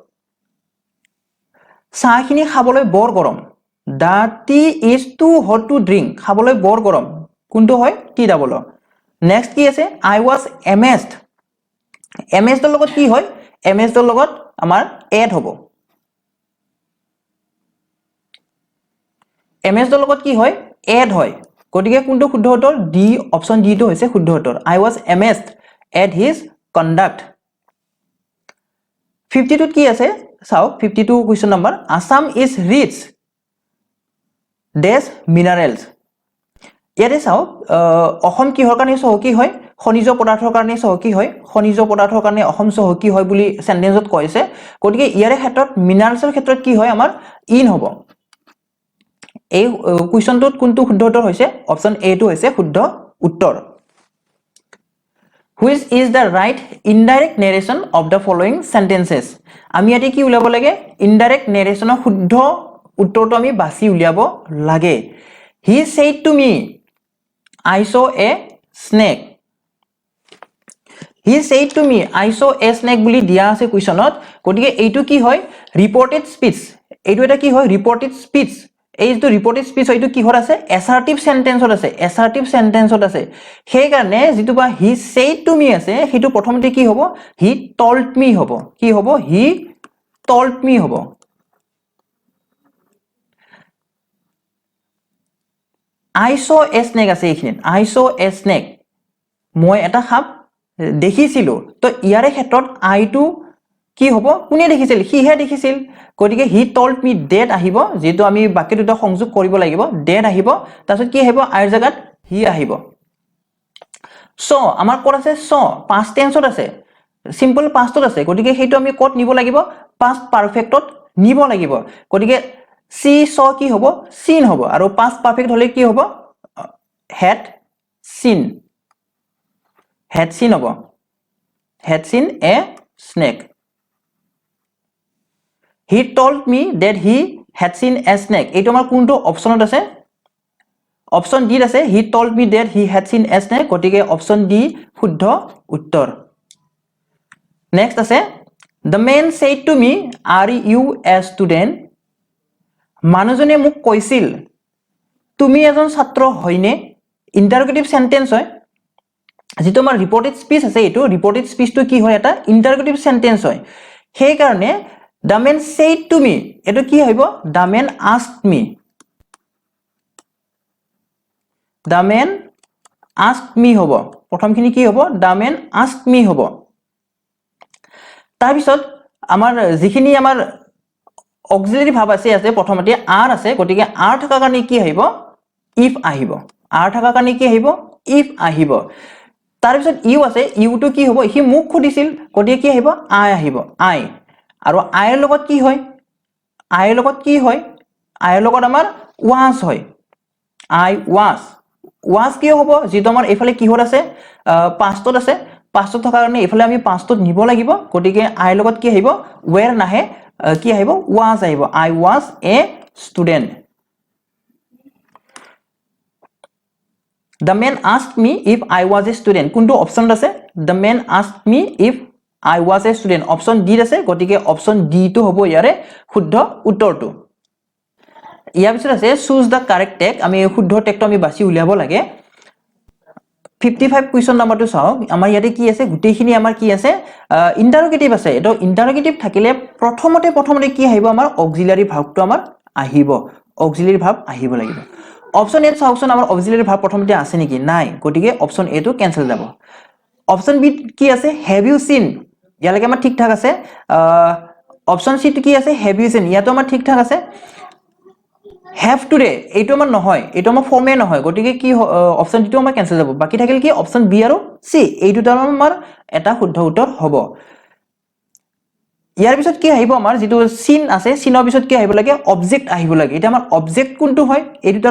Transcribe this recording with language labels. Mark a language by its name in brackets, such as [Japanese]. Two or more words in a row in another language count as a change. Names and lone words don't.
[Assamese] চাহখিনি খাবলৈ বৰ গৰম [English] the tea is too hot to drink [Assamese] খাবলৈ বৰ গৰম কোনটো হয় টি ডাবল নেক্সট কি আছে [English] I was amazed amazed [Assamese] লগত কি হয় amazed লগত আমাৰ এড হ'ব amazed লগত কি হয় এড হয় গতিকে কোনটো শুদ্ধ উত্তৰ ডি অপচন ডি তো হৈছে শুদ্ধ উত্তৰ [English] I was amazed at his conduct [Assamese] 52 কি আছে চাও [English] 52 question number Assam is rich dash minerals [Assamese] ইয়াতে চাও অসম কিহৰ কাৰণে চহকী হয় খনিজ পদাৰ্থৰ কাৰণে চহকী হয় খনিজ পদাৰ্থৰ কাৰণে অসম চহকী হয় বুলি সেন্টেন্সত কৈছে গতিকে ইয়াৰে ক্ষেত্ৰত মিনাৰেলছৰ ক্ষেত্ৰত কি হয় আমাৰ ইন হ'ব এই কোৱেশ্চনটোত কোনটো শুদ্ধ উত্তৰ হৈছে অপচন এ টো হৈছে শুদ্ধ উত্তৰ [English] Which is the right indirect narration of the following sentences [Assamese] আমি ইয়াতে কি উলাব লাগে [English] indirect narrationৰ [Assamese] শুদ্ধ উত্তৰটো আমি বাছি উলিয়াব লাগে [English] He said to me I saw a snake He said to me I saw a snake [Assamese] বুলি দিয়া আছে কোৱেশ্চনত গতিকে এইটো কি হয় [English] reported speech [Assamese] এইটো এটা কি হয় [English] reported speech [Assamese] এই যে [English] reported speech [Assamese] হয়তো কিহৰ আছে [English] assertive sentenceত [Assamese] আছে সেই কাৰণে যেটো বা [English] he said to me [Assamese] আছে হেতু প্ৰথমতে কি হ'ব [English] he told me [Assamese] হ'ব কি হ'ব [English] he told me [Assamese] হ'ব [English] I saw a snake [Assamese] আছে এইখিনিত [English] I saw a snake [Assamese] মই এটা সাপ দেখিছিলো তো ইয়াৰে ক্ষেত্ৰত I টো কি হ'ব কোনে দেখিছিল হি হে দেখিছিল গতিকে [English] he told me that [Assamese] আহিব যেটো আমি বাকি দুটা সংযোগ কৰিব লাগিব that আহিব তাৰপিছত কি আহিব আইৰ জাগাত হি আহিব সো আমাৰ কোড আছে সো [English] past tenseত [Assamese] আছে [English] simple pastত [Assamese] আছে গতিকে হেতু আমি কোড নিব লাগিব [English] past perfectত [Assamese] নিব লাগিব গতিকে সি saw কি হ'ব seen হ'ব আৰু [English] past perfect [Assamese] হলে কি হ'ব [English] had seen হ'ব had seen a snake He told me that he had seen a snake [Assamese] এইটো আমাৰ কোনটো অপচনত আছে অপচন ডি আছে [English] he told me that he had seen a snake [Assamese] গতিকে অপচন ডি শুদ্ধ উত্তৰ নেক্সট আছে [English] the man said to me are you a student [Assamese] মানুহজনে মোক কৈছিল তুমি এজন ছাত্ৰ হয়নে [English] interrogative sentence [Assamese] হয় যেটো আমাৰ [English] reported speech [Assamese] আছে এটো [English] reported speechটো [Assamese] কি হয় এটা [English] interrogative sentence [Assamese] হয় সেই কাৰণে [English] the man said to me [Assamese] এটো কি হইব [English] the man asked me the man asked me [Assamese] হ'ব প্ৰথমখিনি কি হ'ব [English] the man asked me [Assamese] হ'ব তাৰ পিছত আমাৰ যিখিনি আমাৰ অক্সিলাৰি ভাব আছে প্ৰথমতে are আছে গতিকে are থকা কাৰণে কি আহিব if আহিব are থকা কাৰণে কি আহিব if আহিব তাৰ পিছত you আছে you টো কি হ'ব হি মুখ খুদিছিল গতিকে কি আহিব I আহিব I আৰু I ৰ লগত কি হয় I ৰ লগত আমাৰ was হয় [English] I was was [Assamese] কিয় হ'ব যেটো আমাৰ এফালে কিহৰ আছে pastত আছে pastত থকা কাৰণে এফালে আমি pastত নিব লাগিব গটিকে I লগত কি আহিব were নাহে কি আহিব was আহিব [English] I was a student The man asked me if I was a student [Assamese] কোনটো অপচন আছে [English] The man asked me if I was a student [Assamese] অপচন D আছে গটিকে অপচন D টো হ'ব ইয়াৰে শুদ্ধ উত্তৰটো ইয়াৰ পিছত আছে [English] choose the correct tag [Assamese] আমি শুদ্ধ টেগটো আমি বাছি উলিয়াব লাগে 55 কোৱেশ্চন নাম্বাৰটো চাও আমাৰ ইয়াতে কি আছে গুটেইখিনি আমাৰ কি আছে ইন্টাৰোগেটিভ আছে এটো ইন্টাৰোগেটিভ থাকিলে প্ৰথমতে কি আহিব আমাৰ [English] auxiliary verbটো [Assamese] আমাৰ আহিব [English] auxiliary verb [Assamese] আহিব লাগিব অপচন এ চাওকচোন আমাৰ [English] auxiliary verb [Assamese] প্ৰথমতে আছে নেকি নাই গটিকে অপচন এ টো কেনসেল যাব অপচন বি কি আছে [English] have you seen [Assamese] ইয়ালৈকে আমাৰ ঠিক ঠাক আছে অপচন সি কি আছে [English] have you seen [Assamese] ইয়াতো আমাৰ ঠিক ঠাক আছে have today এইটো আমাৰ নহয় এইটো আমাৰ ফৰ্মে নহয় গটিকে কি অপচন ডিটো আমাৰ কেনসেল যাব বাকি থাকিল কি অপচন বি আৰু সি এই দুটা আমাৰ এটা শুদ্ধ উত্তৰ হ'ব ইয়াৰ পিছত কি আহিব আমাৰ যেটো সিন আছে সিনৰ পিছত কি আহিব লাগে অবজেক্ট আহিব লাগে এটা আমাৰ অবজেক্ট কোনটো হয় এই দুটাৰ